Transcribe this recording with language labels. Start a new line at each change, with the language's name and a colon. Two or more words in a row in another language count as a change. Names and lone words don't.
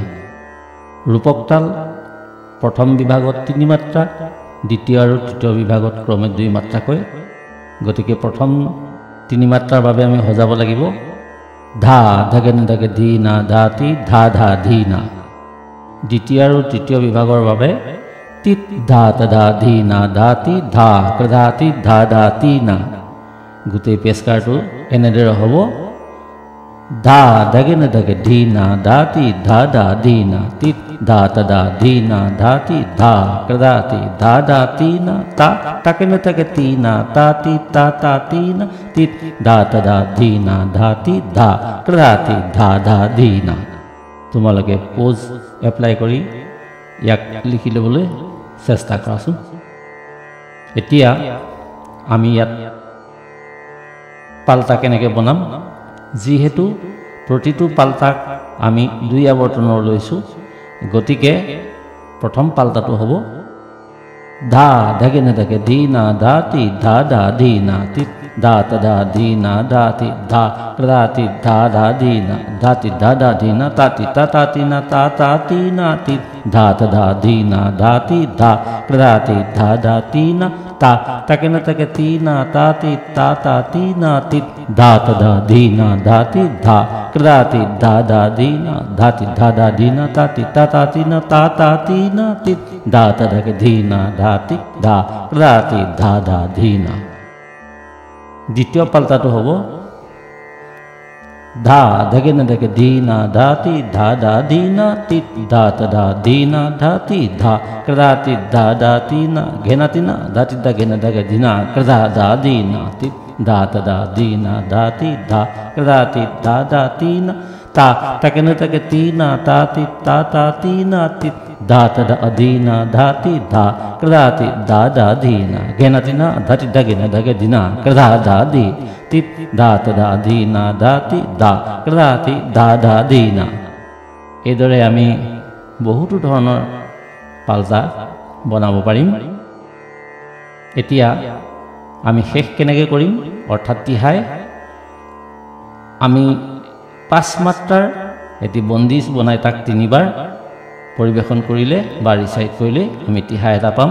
Assamese: রূপক তাল প্রথম বিভাগত 3 মাত্রা, দ্বিতীয় আৰু তৃতীয় বিভাগত ক্ৰমে 2 মাত্ৰাকৈ। গতিকে প্ৰথম 3 মাত্ৰাৰ বাবে আমি সজাব লাগিব ধা ধাগে না ধাগে ধি না দাতি ধা ধা ধি না। দ্বিতীয় আৰু তৃতীয় বিভাগৰ বাবে তিত ধা তদা ধি না দাতি ধা ক্ৰদাতি ধা দাতি না। গোটেই পেচকাৰটো এনেদৰে হ'ব ধা ধাগে না ধাগে ধি না দাতি ধা দা ধি না তিত ধা তদা ধি না দাতি ধা ক্রদাতি ধা দাতি না তা তাকে না তাকে তি না তাতি তা তাতি না তিত ধা তদা ধি না দাতি ধা ক্রদাতি ধা ধা ধি না। তোমালোকে
English: pause apply
Assamese: কৰি ইয়াক লিখি ল'বলৈ চেষ্টা কৰাচোন। এতিয়া আমি ইয়াত পাল্টা কেনেকৈ বনাম, যিহেতু প্ৰতিটো পাল্টাক আমি 2 আৱৰ্তনৰ লৈছোঁ, গতিকে প্ৰথম পাল্টাটো হ'ব ধা ধাগে না ধাগে ধি না দাতি ধা দা ধি না তিত ধা তদা ধি না দাতি ধা ক্রদাতি ধা দা ধি না দাতি ধা দা ধি না তাতি তা তাতি না তা তাতি না তিত ধা তদা ধি না দাতি ধা ক্রদাতি ধা দাতি না তা তাকে না তাকে তি না তাতি তা তাতি না তিত ধা তদা ধি না দাতি ধা ক্রদাতি ধা দা ধি না দাতি ধা দা ধি না তাতি তা তাতি না তা তাতি না তিত ধা তদা ধি না দাতি ধা ক্রদাতি ধা দা ধি না। দ্বিতীয় পাল্টাটো হ'ব ধা ধাগে না ধাগে ধি না দাতি ধা দা ধি না তিত ধা তদা ধি না দাতি ধা ক্রদাতি ধা দাতি না ঘেনাতি না দাতি দা ঘেনা ধাগে ধি না ক্রদা দা ধি না তিত ধা তদা ধি না দাতি ধা ক্রদাতি ধা দাতি না তা তাকে না তাকে তি না তাতি তা তাতি না তিত ধা তদা ধি না দাতি ধা ক্রদাতি ধা দা ধি না ঘেনাতি না দাতি দা ঘেনা ধাগে ধি না ক্রদা দা ধি তিত ধা তদা ধি না দাতি ধা ক্রদাতি ধা দা ধি না। এইদৰে আমি বহুতো ধৰণৰ পাল্টা বনাব পাৰিম। এতিয়া আমি শেষ কেনেকৈ কৰিম, অৰ্থাৎ তিহাই আমি 5 মাত্ৰাৰ এটি বন্দিজ বনাই তাক 3 বাৰ পৰিৱেশন কৰিলে বা ৰিচাইট কৰিলে আমি তিহাই এটা পাম।